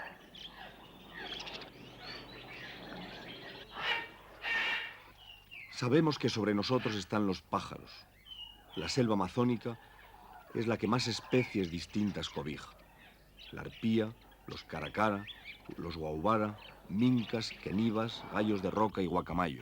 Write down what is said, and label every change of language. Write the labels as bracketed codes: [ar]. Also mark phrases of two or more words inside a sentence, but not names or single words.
[es] Sabemos que sobre nosotros están los pájaros. La selva amazónica es la que más especies distintas cobija. La arpía, los caracara, los guaubara, mincas, quenivas, gallos de roca y guacamayos.